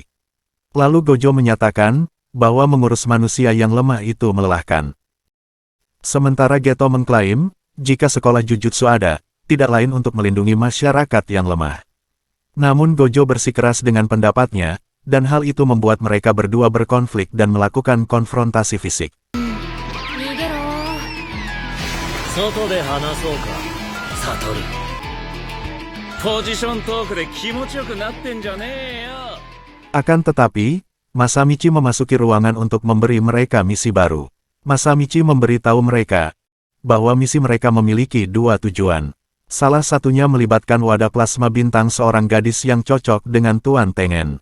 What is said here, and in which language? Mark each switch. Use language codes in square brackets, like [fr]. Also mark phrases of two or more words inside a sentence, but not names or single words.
[id] Lalu Gojo menyatakan, bahwa mengurus manusia yang lemah itu melelahkan. Sementara Geto mengklaim, jika sekolah Jujutsu ada, tidak lain untuk melindungi masyarakat yang lemah. Namun Gojo bersikeras dengan pendapatnya, dan hal itu membuat mereka berdua berkonflik dan melakukan konfrontasi fisik. [ja] 逃げろ。外で話そうか、サトル。ポジショントークで気持ちよくなってんじゃねえよ。 [id] Akan tetapi, Masamichi memasuki ruangan untuk memberi mereka misi baru. Masamichi memberitahu mereka, bahwa misi mereka memiliki 2 tujuan. Salah satunya melibatkan wadah plasma bintang seorang gadis yang cocok dengan Tuan Tengen.